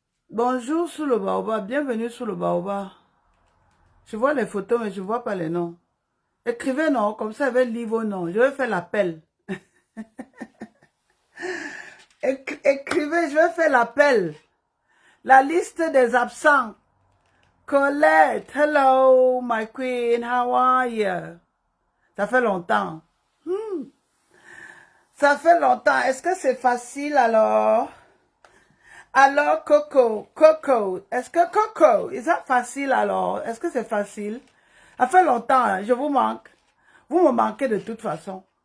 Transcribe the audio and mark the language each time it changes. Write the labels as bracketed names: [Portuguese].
[French] Bonjour sous le baobab. Bienvenue sous le baobab. Je vois les photos, mais je ne vois pas les noms. Écrivez non, comme ça, je vais lire vos noms. Je vais faire l'appel. Écrivez, je vais faire l'appel. La liste des absents. [English] Colette, hello, my queen, how are you? [French] Ça fait longtemps. Ça fait longtemps. Est-ce que c'est facile alors? Alors, Coco, est-ce que Coco, est-ce facile alors? Est-ce que c'est facile? Ça fait longtemps, hein, je vous manque. Vous me manquez de toute façon.